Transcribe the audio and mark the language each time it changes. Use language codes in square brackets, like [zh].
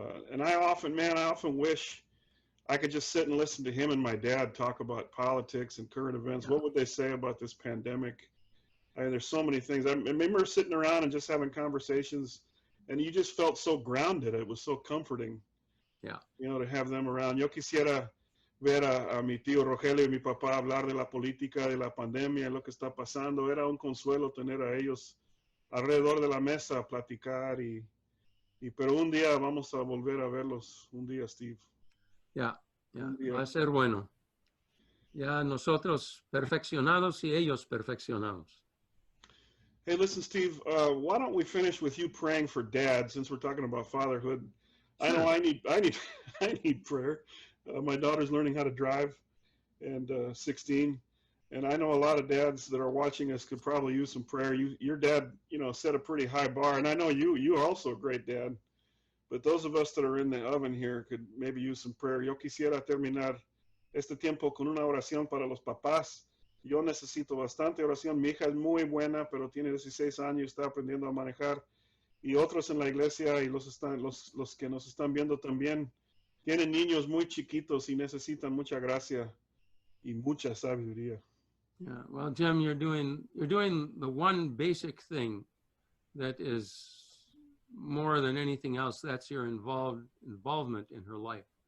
[en] And I often wish I could just sit and listen to him and my dad talk about politics and current events. Yeah. What would they say about this pandemic? There's so many things. I remember sitting around and just having conversations, and you just felt so grounded. It was so comforting. Yeah. You know, to have them around. [es] Yo quisiera ver a mi tío Rogelio y mi papá hablar de la política, de la pandemia, lo que está pasando. Era un consuelo tener a ellos alrededor de la mesa, platicar pero un día vamos a volver a verlos, un día, Steve. Ya, va a ser bueno. Ya nosotros perfeccionados y ellos perfeccionados. [en] Hey, listen, Steve, why don't we finish with you praying for Dad, since we're talking about fatherhood? Sure. I know I need prayer. My daughter's learning how to drive, and 16, and I know a lot of dads that are watching us could probably use some prayer. Your dad, set a pretty high bar, and I know you are also a great dad. But those of us that are in the oven here could maybe use some prayer. [es] Yo quisiera terminar este tiempo con una oración para los papás. Yo necesito bastante oración. Mi hija es muy buena, pero tiene 16 años, está aprendiendo a manejar. Y otros en la iglesia y los que nos están viendo también tienen niños muy chiquitos y necesitan mucha gracia y mucha sabiduría. [en] Yeah, well, Jim, you're doing the one basic thing that is more than anything else. That's your involvement in her life.